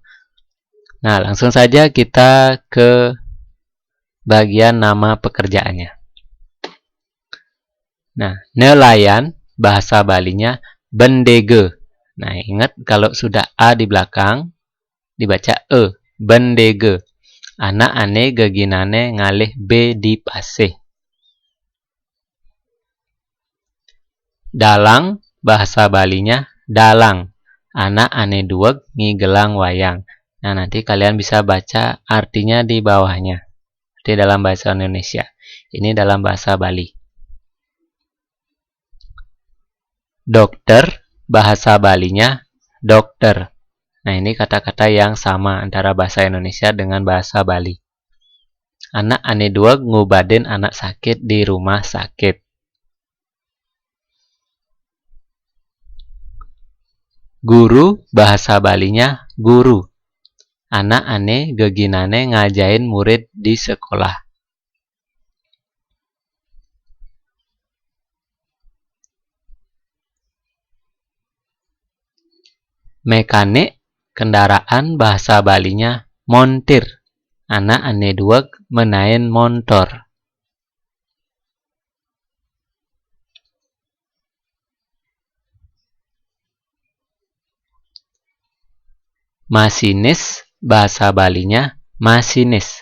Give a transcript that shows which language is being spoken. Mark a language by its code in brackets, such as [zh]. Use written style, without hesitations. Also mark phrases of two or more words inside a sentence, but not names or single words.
[id] Nah, langsung saja kita ke bagian nama pekerjaannya. Nah, nelayan bahasa Balinya bendege. Nah, ingat kalau sudah A di belakang dibaca E, bendege. [ban] Anak ane geginane ngalih B di paseh. [id] Dalang bahasa Balinya dalang. [ban] Anak ane dueg ngigelang wayang. [id] Nah, nanti kalian bisa baca artinya di bawahnya. Di dalam bahasa Indonesia. Ini dalam bahasa Bali. Dokter, bahasa Balinya dokter. Nah, ini kata-kata yang sama antara bahasa Indonesia dengan bahasa Bali. [ban] Anak ane dueg ngubaden anak sakit di rumah sakit. [id] Guru, bahasa Balinya guru. [ban] Anak ane geginane ngajain murid di sekolah. [id] Mekanik, kendaraan bahasa Balinya montir. [ban] Anak ane dueg menaen montor. [id] Masinis, bahasa Balinya masinis.